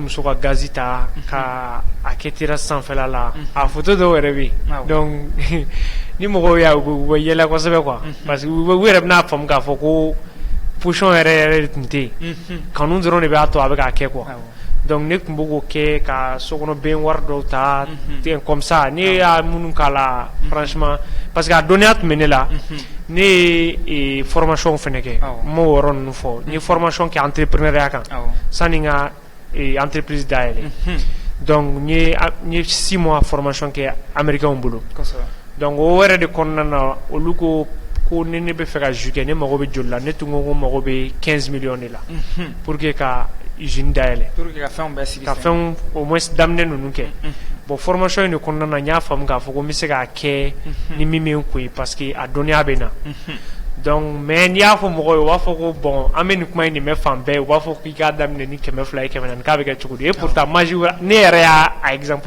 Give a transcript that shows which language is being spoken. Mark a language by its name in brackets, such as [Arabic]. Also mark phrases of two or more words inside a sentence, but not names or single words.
[Bambara] muso ka gazi ta ka a kɛ terrasse sanfɛla la a photo dɔw yɛrɛ bɛ yen donc ni mɔgɔw y'a u bɛ yɛlɛ kosɛbɛ quoi [French] parce que [Bambara] u yɛrɛ bɛn'a faamu k'a fɔ ko position yɛrɛ de tun tɛ yen kanu dɔrɔn de b'a to a bɛ k'a kɛ quoi donc ne tun b'o k'o kɛ ka sokɔnɔbɛn wari dɔw ta [French] comme ça [Bambara] ne y'a minnu k'a la franchement [French] parce que [Bambara] a dɔnniya tun bɛ ne la ne ye formation fɛnɛ kɛ n m'o yɔrɔ ninnu fɔ n ye formation kɛ entrepreneuriat kan sanni n ka entreprise dayɛlɛ donc n ye [French] 6 mois formation [Bambara] kɛ américains bolo donc o yɛrɛ de kɔnɔna na olu ko ni ne bɛ fɛ ka jus kɛ ne mago bɛ joli la ne tun ko ko mago bɛ [French] 15 millions de [Bambara] la [French] pour que [Bambara] ka usine dayɛlɛ ka fɛnw [French] au moins [Bambara] daminɛ ninnu kɛ bon formation in de kɔnɔna na n y'a faamu k'a fɔ ko n bɛ se k'a kɛ ni min bɛ n kun ye [French] parce que [Bambara] a dɔnniya bɛ na donc mais n'i y'a fɔ mɔgɔw ye u b'a fɔ ko bon an bɛ nin kuma in de mɛn fan bɛɛ u b'a fɔ k'i k'a daminɛ ni 200 ye 400 k'a bɛ kɛ cogo di [French] et pourtant [Bambara] ne yɛrɛ y'a exemple